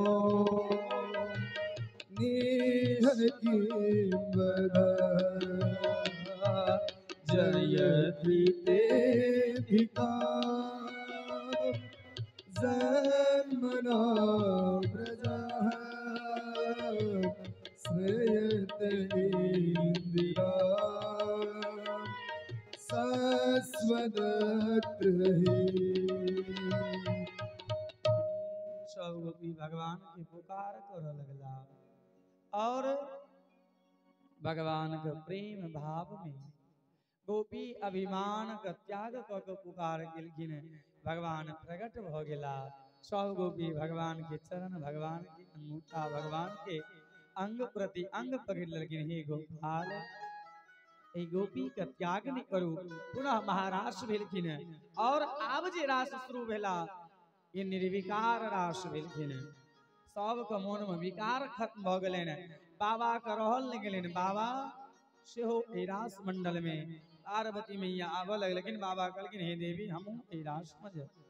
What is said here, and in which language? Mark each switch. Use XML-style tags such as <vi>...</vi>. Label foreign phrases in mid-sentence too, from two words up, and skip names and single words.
<sa>जयति तेधिका जन्मना व्रजः श्रयते इंदिरा शाश्वतत्रहि।</sa> <mai>सब गोपी भगवान की पुकार कर लगला, और भगवान के प्रेम भाव में गोपी अभिमान का त्याग क के पुकार गेलखिन। भगवान प्रकट भ गेला। सब गोपी भगवान के चरण, भगवान के अंगूठा, भगवान के अंग प्रति अंग पकड़ लेलखिन। हे गोपाल, ए गोपी का त्याग नहीं करू। पुनः महारास भेलखिन, और आब जे रास शुरू भेला ये निर्विकार रास भेलखिन। सबके मन में विकार खत्म भ गेलन। बाबा के रहल नहीं गेलन। बाबा सेहो ए रास मंडल में पार्वती मैया आबऽ लग, लेकिन बाबा कहलखिन हे देवी हम ए रास में जाए।</mai>